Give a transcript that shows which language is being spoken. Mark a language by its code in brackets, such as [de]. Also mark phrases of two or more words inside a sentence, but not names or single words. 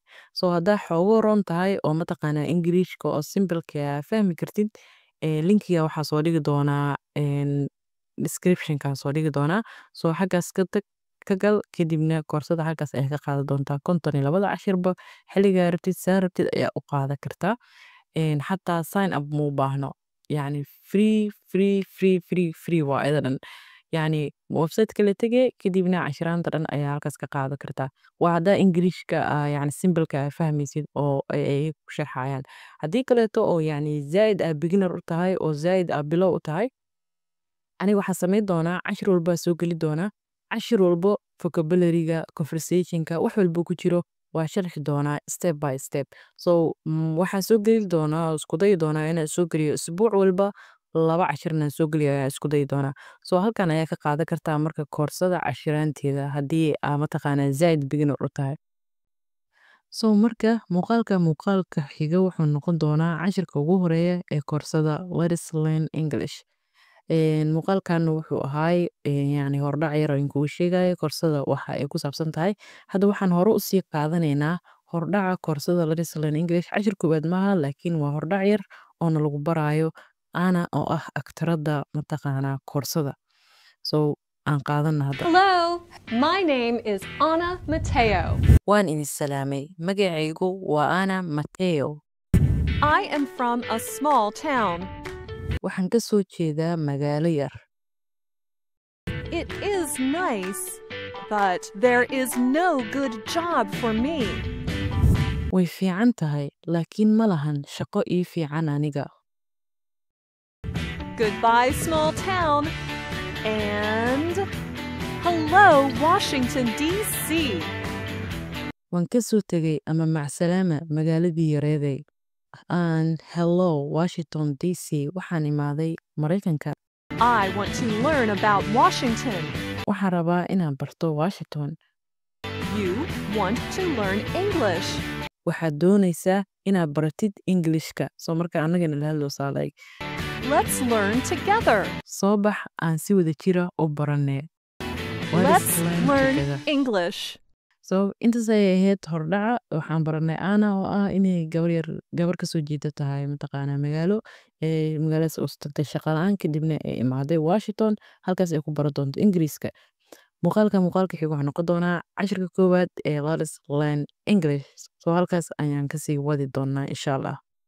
[so] So haddaa xoogaa roon tahay oo mataqaanaa Ingiriiska oo simple-ka fahmi kartid linkiga waxaa soo dhigi doonaa description-ka soo dhigi doonaa. So xaggaas ka gal kadibna koorsada halkaas ayaa ka qaadan doontaa 52 cashirba xilligaa rabtid saa rabtid ayaa u qaadan kartaa. Xataa [en] sign up [so] muu baahno yacni free waa idan yacni website-ka la tegay kadibna cashiraanta dhan ayaa halkaas ka qaadan kartaa. Waa haddaa Ingiriiska yacni simple-ka fahmaysid oo ay ku sharxayaan. Haddii kaleeto oo yacni zaid beginner u tahay oo zaid bilow u tahay aniga waxaan samayn doonaa cashir walba soo geli doonaa. Cashir walbo vocabulary-ga, conversation-ka wax walba ku jiro waa sharxi doonaa [en] step by step. [so] So waxaan soo geli doonaa isku dayi doonaa inaan soo geliyo usbuuc walba 2 cashirna soo geliyo ayaan isku dayi doonaa. So halkan ayaa ka qaadan kartaa marka koorsada cashiraanteeda haddii aa mataqaanaa zaid beginner u tahay. So marka muuqaalka xiga wuxuu noqon doonaa cashirka ugu horeeya ee koorsada Let us learn English. Muuqaalkan wuxuu ahay yacni hordhac yar oo kugu sheegaya koorsada waxa ay ku saabsan tahay. Hadda waxaan hore u sii qaadanaynaa hordhaca koorsada Let us learn English. Cashir koowaad maaha laakiin waa hordhac yar oo lagu barayo Anna oo ah aktarada mataqaanaa koorsada. So aan qaadana hadda. [en] Hello, my name is Anna Mateo. [so] Waan idin salaamay. Magacaygu waa Anna Mateo. [en] I am from a small town. [so] Waxaan ka soo jeedaa magaalo yar. [en] It is nice, but there is no good job for me. [so] Way fiican tahay laakiin ma lahan shaqo ii fiican aniga. [en] Goodbye, small town. And hello, Washington, D.C. [so] Waan ka soo tegay ama macsalaama magaaladii yareeday. [en] And hello, Washington, D.C. [so] waxaan imaaday Mareykanka. [en] I want to learn about Washington. [so] Waxaan rabaa inaan barto Washington. [en] You want to learn English. [so] Waxaad doonaysaa inaad baratid Englishka. So marka annagana la hadlo saa like [en] Let's learn together. [so] soo bax aan si wada jira u baranee. [en] Let us Let's learn together. English. [so] So intaas ayay ahayd hordhaca waxaan baranay Anna oo ah inay gabar kasoo jeeda tahay mataqaanaa magaalo magaaladaas oo tagtay shaqo la'aan kadibna ay imaaday Washington halkaas ay ku baran doonto Ingiriiska. Muuqaalka xiga waxaa noqon doonaa cashirka koowaad ee Let us learn English. So halkaas ayaan kasii wadi doonaa [ar] إن شاء الله.